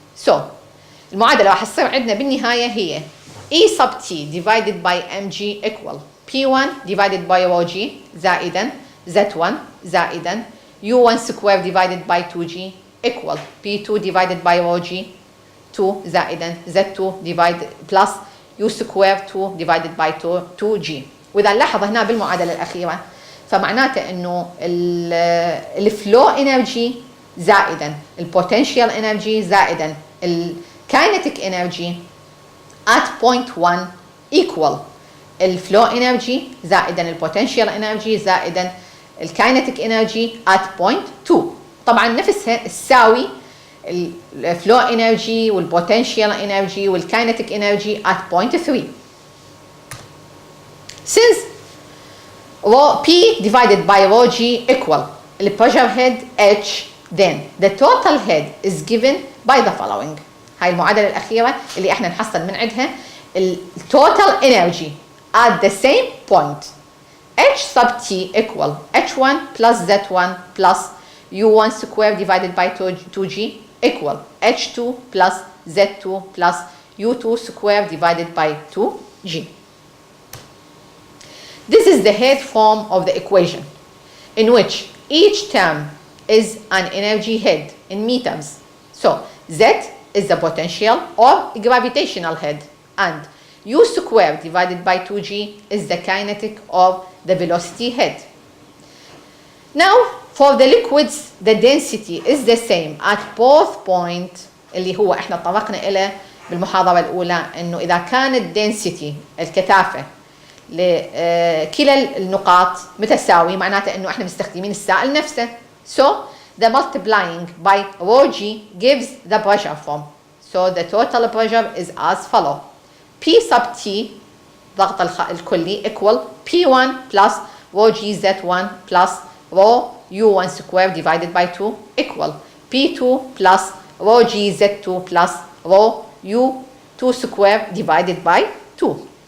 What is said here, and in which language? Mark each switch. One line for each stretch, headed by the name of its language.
English: So
Arabic: المعادلة راح تصير عندنا بالنهاية هي
English: E sub T divided by mg equal P1 divided by ρg زائدا Z1 زائدا U1 square divided by 2g equal P2 divided by ρg 2 زائدا Z2 divided plus U square 2 divided by 2g.
Arabic: وإذا نلاحظ هنا بالمعادلة الأخيرة فمعناته إنه
English: الفلو انرجي زائدا البوتنشال انرجي زائدا الكاينتيك انرجي at point 1 equal الفلو انرجي زائدا البوتنشال انرجي زائدا الكاينتيك انرجي at point 2.
Arabic: طبعا نفسها تساوي
English: الفلو انرجي والبوتنشال انرجي والكاينتيك energy at point 3. Since ρ P divided by ρg equal the pressure head H, then the total head is given by the following.
Arabic: هاي المعادلة الأخيرة اللي احنا نحصل من عندها
English: total energy at the same point. H sub T equal H1 plus Z1 plus U1 square divided by 2g equal H2 plus Z2 plus U2 square divided by 2g. This is the head form of the equation, in which each term is an energy head in meters. So Z is the potential or gravitational head, and U squared divided by 2g is the kinetic or the velocity head. Now, for the liquids, the density is the same at both points,
Arabic: اللي هو احنا طرقنا إليه بالمحاضرة الأولى إنه إذا كانت density الكثافة لكلا النقاط متساوي معناته انه احنا مستخدمين السائل نفسه.
English: So the multiplying by ρg gives the pressure form. So the total pressure is as follow. P sub T
Arabic: ضغط الكلي
English: equal P1 plus ρg Z1 plus ρ U1 square divided by 2 equal P2 plus ρg Z2 plus ρ U2 square divided by 2.